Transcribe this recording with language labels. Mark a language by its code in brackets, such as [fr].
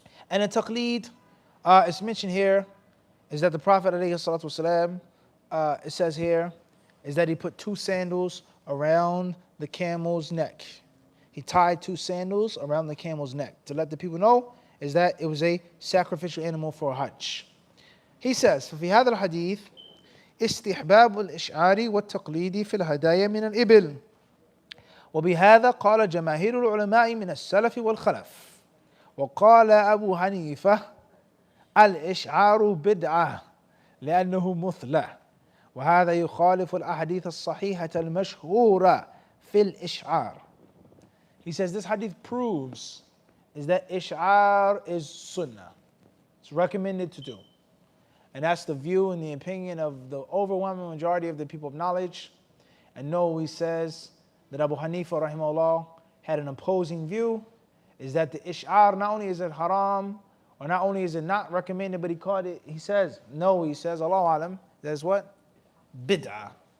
[en] And the taqlid, it's mentioned here, is that the Prophet ﷺ, it says here, is that he put 2 sandals around the camel's neck. He tied 2 sandals around the camel's neck to let the people know is that it was a sacrificial animal for Hajj. He says, [ar] ففي هذا الحديث استحباب الإشعار والتقليد في الهدايا من الإبل وبهذا قال جماهير العلماء من السلف والخلف وقال أبو حنيفة الإشعار بدعة لأنه مثلى وهذا يخالف الأحاديث الصحيحة المشهورة في الإشعار. [en] He says this hadith proves is that ish'ar is sunnah. It's recommended to do. And that's the view and the opinion of the overwhelming majority of the people of knowledge. And no, he says that Abu Hanifa rahimahullah had an opposing view, is that the ish'ar, not only is it haram, or not only is it not recommended, but he says, Allahu alam, that's what? Bid'ah.